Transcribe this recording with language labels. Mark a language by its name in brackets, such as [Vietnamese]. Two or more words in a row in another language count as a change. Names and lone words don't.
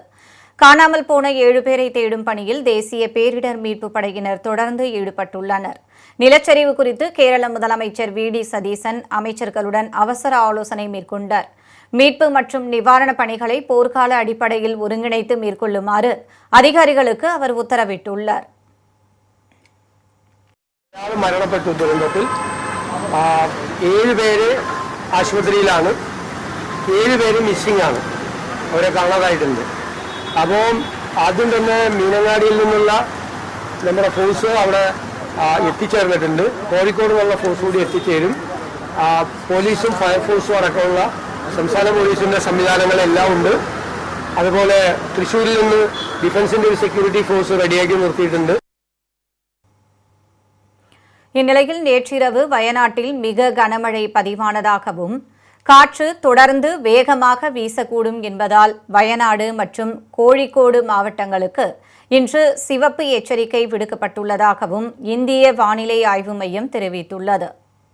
[Tamil] காணாமல் போன 7 பேரை தேடும் பணியில் தேசிய பேரிடர் மீட்புப் படையினர் தொடர்ந்து ஈடுபட்டுள்ளனர். நிலச்சரிவு குறித்து கேரள முதலமைச்சர் வி.டி. சதீசன் அமைச்சர்களுடன் அவசர ஆலோசனை மேற்கொண்டார். மீட்பு மற்றும் நிவாரணப் பணிகளை போர்க்கால அடிப்படையில் ஒருங்கிணைத்து மேற்கொள்ளுமாறு அதிகாரிகளுக்கு அவர் உத்தரவிட்டுள்ளார். [Malayalam] മരണപ്പെട്ടു ദുരന്തത്തിൽ 7 പേര് ആശുപത്രിയിലാണ്, 7 പേര് മിസ്സിംഗ് ആണ്, അവരെ കാണാതായിട്ടുണ്ട്. അപ്പോൾ ആദ്യം തന്നെ മീനങ്ങാടിയിൽ നിന്നുള്ള നമ്മുടെ ഫോഴ്സ് അവിടെ എത്തിച്ചേർന്നിട്ടുണ്ട്. കോഴിക്കോട് നിന്നുള്ള ഫോഴ്സ് കൂടി എത്തിച്ചേരും. പോലീസും ഫയർഫോഴ്സും അടക്കമുള്ള സംസ്ഥാന പോലീസിൻ്റെ സംവിധാനങ്ങളെല്ലാം ഉണ്ട്. അതുപോലെ തൃശ്ശൂരിൽ നിന്ന് ഡിഫൻസിൻ്റെ ഒരു സെക്യൂരിറ്റി ഫോഴ്സ് റെഡിയാക്കി നിർത്തിയിട്ടുണ്ട്. [Tamil] இந்நிலையில் நேற்றிரவு வயநாட்டில் மிக கனமழை பதிவானதாகவும் காற்று தொடர்ந்து வேகமாக வீசக்கூடும் என்பதால் வயநாடு மற்றும் கோழிக்கோடு மாவட்டங்களுக்கு இன்று சிவப்பு எச்சரிக்கை விடுக்கப்பட்டுள்ளதாகவும் இந்திய வானிலை ஆய்வு மையம் தெரிவித்துள்ளது.